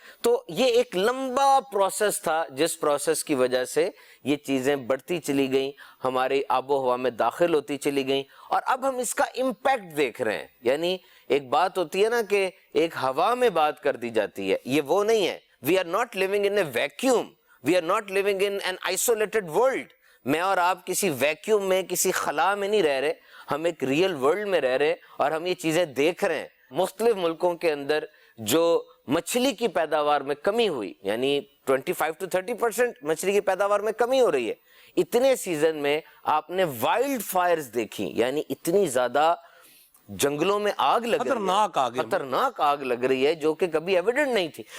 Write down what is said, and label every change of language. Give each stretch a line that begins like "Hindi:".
Urdu: تو یہ ایک لمبا پروسیس تھا, جس پروسیس کی وجہ سے یہ چیزیں بڑھتی چلی گئیں, ہماری آب و ہوا میں داخل ہوتی چلی گئیں, اور اب ہم اس کا امپیکٹ دیکھ رہے ہیں. یعنی ایک بات ہوتی ہے نا کہ ایک ہوا میں بات کر دی جاتی ہے, یہ وہ نہیں ہے.
English: We are not living in a vacuum. We are not living in an isolated world.
Urdu: میں اور آپ کسی ویکیوم میں, کسی خلا میں نہیں رہ رہے, ہم ایک ریئل ورلڈ میں رہ رہے اور ہم یہ چیزیں دیکھ رہے ہیں. مختلف ملکوں کے اندر جو مچھلی کی پیداوار میں کمی ہوئی, یعنی 25 to 30% مچھلی کی پیداوار میں کمی ہو رہی ہے. اتنے سیزن میں آپ نے وائلڈ فائرز دیکھی, یعنی اتنی زیادہ جنگلوں میں آگ لگ رہی ہے, خطرناک آگ لگ رہی ہے جو کہ کبھی ایویڈنٹ نہیں تھی.